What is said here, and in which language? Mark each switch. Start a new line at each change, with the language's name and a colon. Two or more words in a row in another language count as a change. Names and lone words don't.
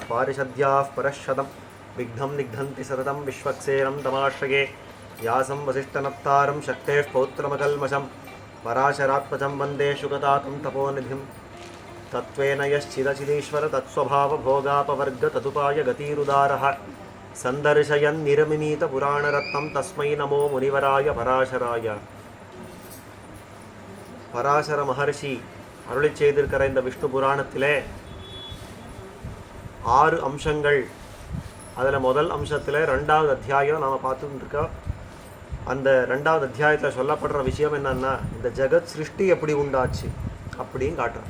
Sanskrit: पारिषद्याः परश्शतं विघ्नं निघ्नन्ति सततं विश्वक्सेनं तमाश्रये यासं वसिष्ठनप्तारं शक्तेः पौत्रमकल्मषं पराशरात्मजं वन्दे शुकतातं तपोनिधिं तत्त्वेन यश्चिदचिदीश्वर तत्स्वभावभोगापवर्ग तदुपाय गतिरुदारः सन्दर्शयन्निरमिनीतपुराणरत्नं तस्मै नमो मुनिवराय पराशराय.
Tamil: பராசர மகர்ஷி அருளி செய்திருக்கிற இந்த விஷ்ணு புராணத்திலே 6 அம்சங்கள். அதில் முதல் அம்சத்தில் 2வது அத்தியாயம் நாம் பார்த்துட்டு இருக்கோம். அந்த 2வது அத்தியாயத்தில் சொல்லப்படுற விஷயம் என்னன்னா, இந்த ஜெகத் சிருஷ்டி எப்படி உண்டாச்சு அப்படின்னு காட்டுறோம்.